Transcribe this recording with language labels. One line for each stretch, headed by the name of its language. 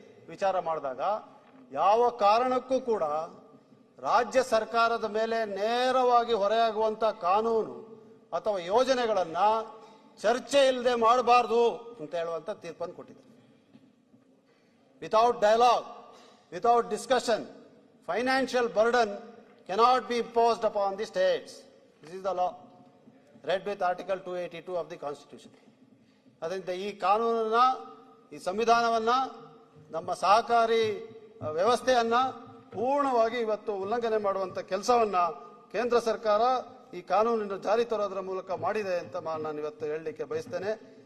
Kannada: ವಿಚಾರ ಮಾಡಿದಾಗ ಯಾವ ಕಾರಣಕ್ಕೂ ಕೂಡ ರಾಜ್ಯ ಸರ್ಕಾರದ ಮೇಲೆ ನೇರವಾಗಿ ಹೊರೆಯಾಗುವಂತ ಕಾನೂನು ಅಥವಾ ಯೋಜನೆಗಳನ್ನ ಚರ್ಚೆ ಇಲ್ಲದೆ ಮಾಡಬಾರದು ಅಂತ ಹೇಳುವಂತ ತೀರ್ಪನ್ನು ಕೊಟ್ಟಿದೆ.
English: Without dialogue, without discussion, financial burden cannot be imposed upon the states. This is the law. Read with Article 282 of the Constitution.
Kannada: ಅದರಿಂದ ಈ ಕಾನೂನನ್ನ, ಈ ಸಂವಿಧಾನವನ್ನ, ನಮ್ಮ ಸಹಕಾರಿ ವ್ಯವಸ್ಥೆಯನ್ನ ಪೂರ್ಣವಾಗಿ ಇವತ್ತು ಉಲ್ಲಂಘನೆ ಮಾಡುವಂತ ಕೆಲಸವನ್ನ ಕೇಂದ್ರ ಸರ್ಕಾರ ಈ ಕಾನೂನನ್ನು ಜಾರಿ ತರೋದ್ರ ಮೂಲಕ ಮಾಡಿದೆ ಅಂತ ನಾನು ಇವತ್ತು ಹೇಳಲಿಕ್ಕೆ ಬಯಸ್ತೇನೆ.